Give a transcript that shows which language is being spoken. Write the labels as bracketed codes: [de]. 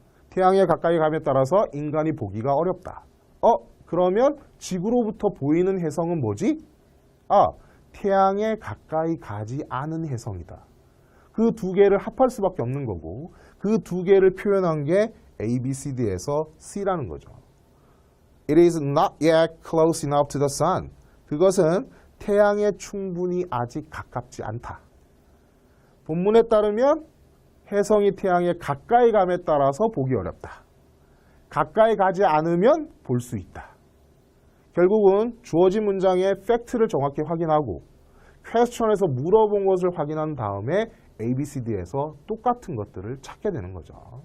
[ko] 태양에 가까이 감에 따라서 인간이 보기가 어렵다. 그러면 지구로부터 보이는 해성은 뭐지? 태양에 가까이 가지 않은 해성이다. 그 두 개를 합할 수밖에 없는 거고 그 두 개를 표현한 게 ABCD에서 C라는 거죠. [en] It is not yet close enough to the sun. [ko] 그것은 태양에 충분히 아직 가깝지 않다. 본문에 따르면 해성이 태양에 가까이 감에 따라서 보기 어렵다. 가까이 가지 않으면 볼 수 있다. 결국은 주어진 문장의 팩트를 정확히 확인하고 퀘스천에서 물어본 것을 확인한 다음에 ABCD에서 똑같은 것들을 찾게 되는 거죠.